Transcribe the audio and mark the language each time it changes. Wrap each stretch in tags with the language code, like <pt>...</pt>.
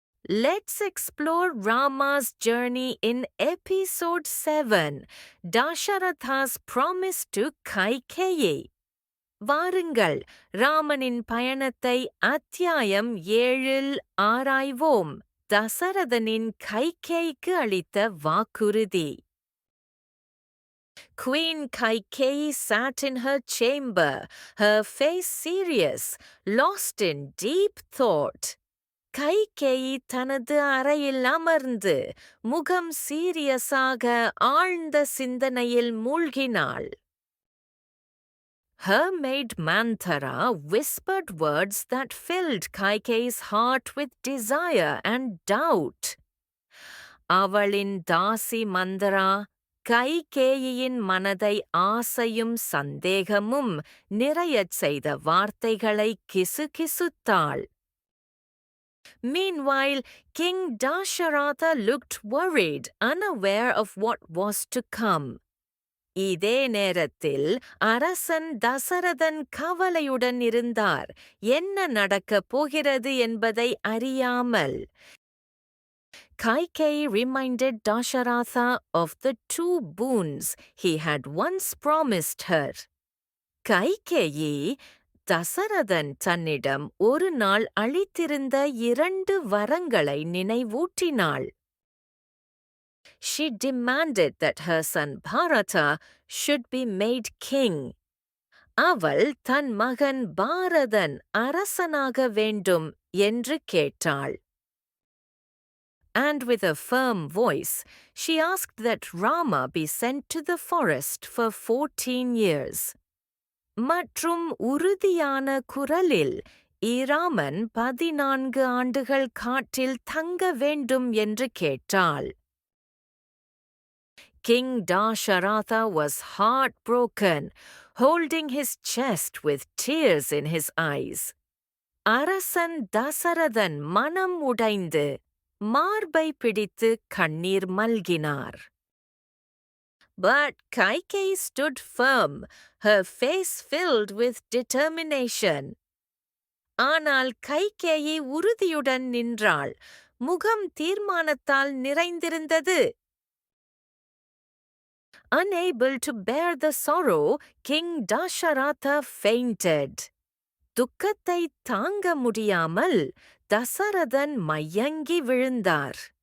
<en>Let's explore Rama's journey in episode 7, Dasharatha's promise to Kaikeyi.</en> <ta>வாருங்கள் ராமனின் பயணத்தை அத்தியாயம் 7 ஆராய்வோம். தசரதனின் கைகேயிக்கு அளித்த வாக்குறுதி.</ta> <en>Queen Kaikeyi sat in her chamber, her face serious, lost in deep thought.</en> <ta>Kaikeyi தனது அறையில் அமர்ந்து முகம் சீரியஸாக ஆழ்ந்த சிந்தனையில் மூழ்கினாள்.</ta> <en>Her maid Manthara whispered words that filled Kaikeyi's heart with desire and doubt.</en> <ta>அவளின் தாசி மந்தரா கைகேயியின் மனதை ஆசையும் சந்தேகமும் நிறையச் செய்த வார்த்தைகளை கிசுகிசுத்தாள்.</ta> <en>Meanwhile, King Dasharatha looked worried, unaware of what was to come.</en> <ta>இதே நேரத்தில் அரசன் தசரதன் கவலையுடன் இருந்தார், என்ன நடக்கப் போகிறது என்பதை அறியாமல்.</ta> <en>Kaikeyi reminded Dasharatha of the 2 boons he had once promised her.</en> <ta>Kaikeyi Dasarathan தன்னிடம் ஒரு நாள் அளித்திருந்த 2 வரங்களை நினைவூட்டினாள்.</ta> <en>She demanded that her son Bharata should be made king.</en> <ta>அவள் தன் மகன் பாரதன் அரசனாக வேண்டும் என்று கேட்டாள்.</ta> <en>And with a firm voice, she asked that Rama be sent to the forest for 14 years.</en> <ta>மற்றும் உறுதியான குரலில் இராமன் 14 ஆண்டுகள் காட்டில் தங்க வேண்டும் என்று கேட்டாள்.</ta> <en>King Dasharatha was heartbroken, holding his chest with tears in his eyes.</en> <ta>அரசன் தசரதன் மனம் உடைந்து மார்பை பிடித்து கண்ணீர் மல்கினார்.</ta> <en>But Kaikeyi stood firm, her face filled with determination.</en> <ta>ஆனால் கைகேயி உறுதியுடன் நின்றாள், முகம் தீர்மானத்தால் நிறைந்திருந்தது.</ta> <en>Unable to bear the sorrow, King Dasharatha fainted.</en> <ta>துக்கத்தை தாங்க முடியாமல் தசரதன் மயங்கி விழுந்தார்.</ta>